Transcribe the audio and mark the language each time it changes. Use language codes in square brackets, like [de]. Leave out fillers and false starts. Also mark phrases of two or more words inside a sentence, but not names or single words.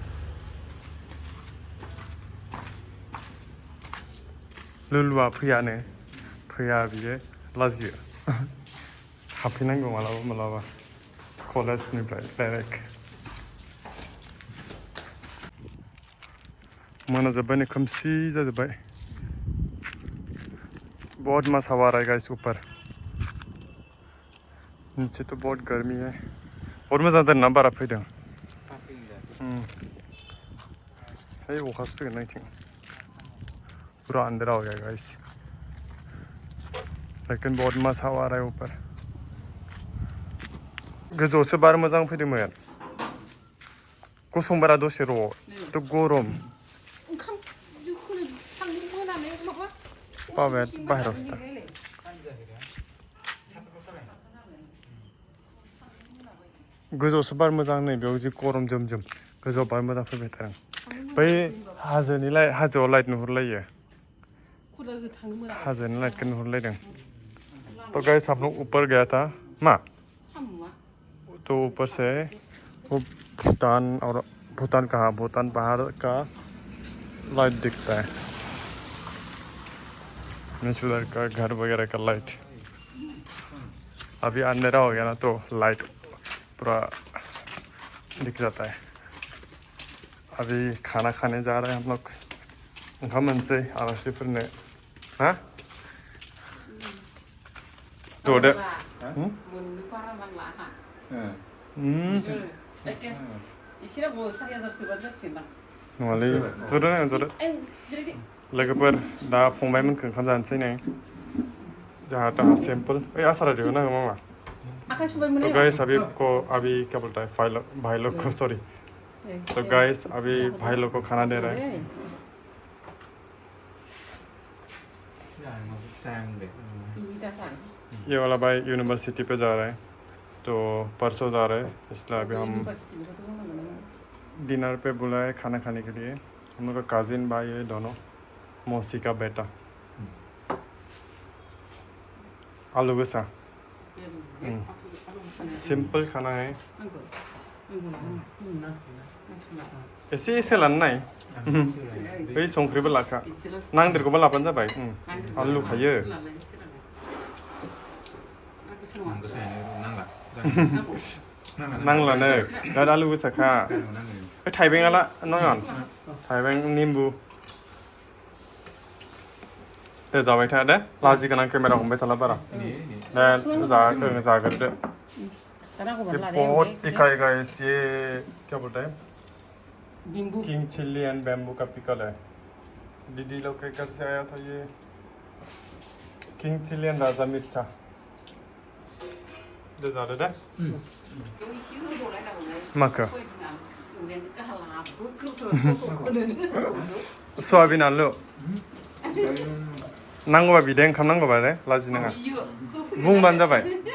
[brx] लुलुआ फैया बियो लाजियो हाबफैनांगौ मालाबा कलेजनिफ्राय डाइरेक्ट मोनाजोब्बाय नै खोमसि जाजोब्बाय [hi] बहुत मजा आ रहा है गाइस ऊपर नीचे तो बहुत गर्मी है बहुत [brx] मोजां जादों ना बारा फैदों है अखासो फैगोन नायथिं [hi] पूरा अंधेरा हो गया गाइस लेकिन बहुत मजा आ रहा है ऊपर [brx] गोजौआवसो बार मोजां फैदोंमोन गसं बारा दसे र' थ' गरम बाबाया बाहेरावसो दा गोजौआवसो बार मोजां नै बेयाव जि गरम जोम गोजौआव बार मोजां फैबाय थादों बै हाजोआव लाइट नुहुरलायो हाजोनि लाइटखौ नुहुरलायदों [hi] तो गाइस हम लोग ऊपर गया था माँ तो ऊपर से वो भूटान पहाड़ का लाइट दिखता है उधर का घर वगैरह का लाइट अभी अंधेरा हो गया ना तो लाइट पूरा दिख जाता है अभी खाना खाने जा रहे हैं हम लोग [brx] ओंखाम मोनसै आलासिफोरनो हाँ जदो नङालै जदो लोगोफोर दा फंबायमोनखौ ओंखाम जानोसै नै जहाँ तहाँ सिंपल ओइ आसारा दिखौ नांगौ मामा आखाइ सुबाय मोनो [hi] तो गाइस अभी को अभी क्या बोलता है भाई लोग को सॉरी तो गाइस अभी भाई लोग को खाना दे रहा है ये वाला भाई यूनिवर्सिटी पे जा रहा है तो परसों जा रहा है इसलिए अभी हम डिनर पे बुलाए खाना खाने के लिए हम लोग का काजिन भाई है दोनों मौसी का बेटा आलू के साथ सिंपल खाना है [brx] एसे एसे लानो नाय बै संख्रिबो लाखा नांदेरगौबा लाबानो जाबाय आलु खायो नांलानो बिराद आलु गोसाखा बे थाइबेंआला नयन थाइबें निम्बु दे जाबाय था दे लाजि गोनां केमेरा हमबाय थाला बारा दे जाग्रोदो [hi] बहुत दिखाई गाइस ये क्या बोलते हैं [en] King chilli and bamboo [hi] का पिकल है दीदी लोग के घर से आया था ये [en] King chilli and [hi] राजा मिर्चा [brx] दे जादो दे माखो सयाबिन आलु नांगौबा बिदे ओंखाम नांगौबा दे लाजि नाङा बुंबानो जाबाय